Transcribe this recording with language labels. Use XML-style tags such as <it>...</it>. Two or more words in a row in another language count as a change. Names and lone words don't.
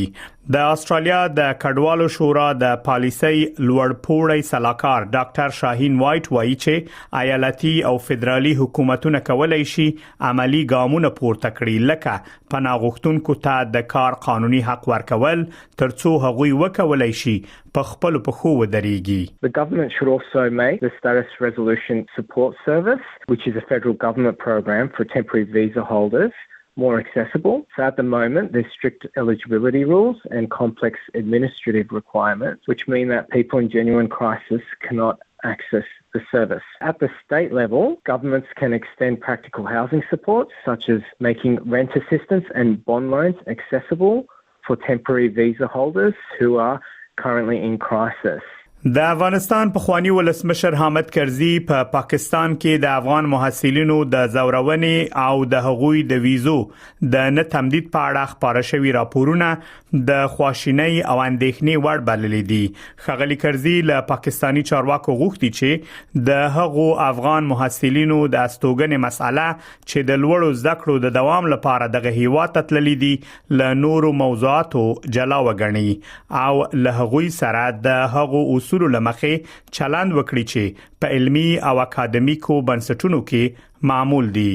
<ps>د استرالیا د کډوالو شورا د پالیسي لوړپوړی سلاکار ډاکټر شاهین وایټ وایي چې ایالتي او فدرالي حکومتونه کولای شي عملی ګامونه پورته کړي لکه پناه غوښتونکو ته د کار قانوني حق ورکول ترڅو هغوی وکولای شي په خپل پخو ودرېږي.</ps> <en>The government should also make the Status Resolution Support Service, which is a federal government program for temporary visa holders, more accessible. So at the moment, there's strict eligibility rules and complex administrative requirements, which mean that people in genuine crisis cannot access the service. At the state level, governments can extend practical housing support, such as making rent assistance and bond loans accessible for temporary visa holders who are currently in crisis.</en> <ps>د افغانستان پخوانی ولسمشر حامد کرزي په پاکستان کې د افغان محصلینو د زورونې او د هغوی د ویزو د نه تمدید په اړه خبره شوی راپورونه د خواشینۍ او اندېښنې وړ بللي دي. ښاغلي کرزي له پاکستانی چارواکو غوښتي چې د هغو افغان محصلینو د استوګنې مسأله چې د لوړو زده کړو د دوام لپاره دغه هیواد ته تللي دي له نورو موضوعاتو جلا وګڼي او له هغوی سره د هغو اصول لمخې چلند وکړي چې په علمي او اکاډمیکو بنسټونو کې معمول دي.</ps>